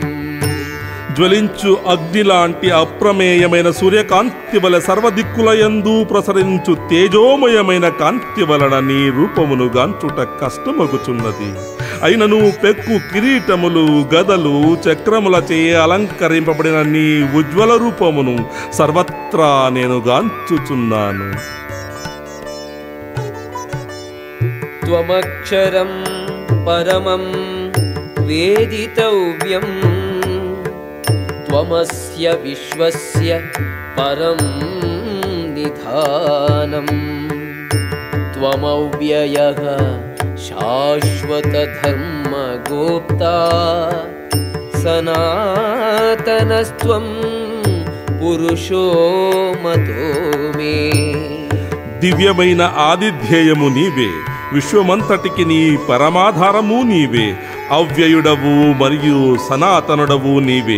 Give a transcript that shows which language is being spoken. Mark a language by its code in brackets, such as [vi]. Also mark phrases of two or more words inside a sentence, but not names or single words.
[te] జ్వలించు అగ్ని లాంటి అప్రమేయమైన సూర్యకాంతి వలె సర్వదిక్కులయందు ప్రసరించు తేజోమయమైన కాంతి వలన నీ రూపమును గాంచుట కష్టమగుచున్నది. అయినను పెక్కు కిరీటములు, గదలు, చక్రములచే అలంకరింపబడిన నీ ఉజ్వల రూపమును సర్వత్రా నేను గాంచుచున్నాను. [sa] త్వమక్షరం పరమం వేదితవ్యం త్వమస్య విశ్వస్య పరం నిధానం త్వమవ్యయః శాశ్వత ధర్మగోప్తా సనాతనస్త్వం పురుషో మతో మే. [te] దివ్యమైన ఆదిధ్యేయము నీవే, విశ్వమంతటికి నీ పరమాధారము నీవే, అవ్యయుడవు మరియు సనాతనుడవు నీవే.